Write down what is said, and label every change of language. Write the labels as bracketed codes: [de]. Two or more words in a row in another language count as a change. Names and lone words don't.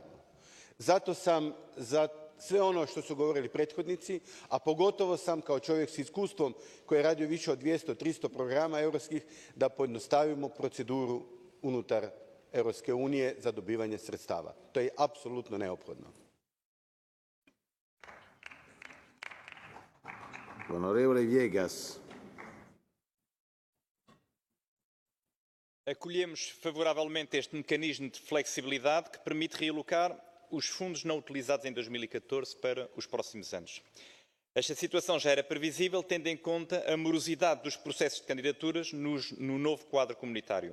[hr] Zato sam za sve ono što su govorili prethodnici, a pogotovo sam kao čovjek s iskustvom koji je radio više od 200-300 programa europskih, da pojednostavimo proceduru unutar Europske unije za dobivanje sredstava. To je apsolutno neophodno. [it] Onorevole Viegas. [pt] Acolhemos favoravelmente este mecanismo de flexibilidade que permite realocar os fundos não utilizados em 2014 para os próximos anos. Esta situação já era previsível, tendo em conta a morosidade dos processos de candidaturas no novo quadro comunitário.